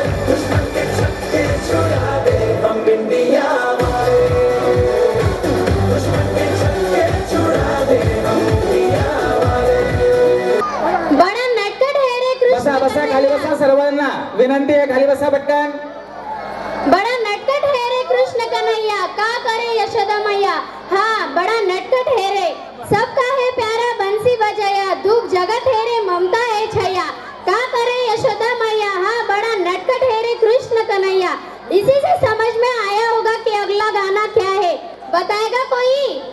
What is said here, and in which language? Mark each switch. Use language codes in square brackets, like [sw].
[hi] दुश्मन के छक्के छुड़ा दे हम इंडिया वाले, दुश्मन के छक्के छुड़ा दे हम इंडिया वाले। बड़ा नटखट है रे कृष्ण। [mr] बसा बसा खाली बसा, सर्वांना विनंती आहे खाली बसा पटकन। [hi] बड़ा नटखट है रे कृष्ण कन्हैया, का करे यशोदा मैया। हाँ बड़ा नटखट है रे, सबका है प्यारा बंसी बजाया, दुख जगत है रे ममता है छैया, का करे यशोदा मैया। हाँ बड़ा नटखट है रे कृष्ण कन्हैया। इसी से समझ में आया होगा कि अगला गाना क्या है, बताएगा कोई?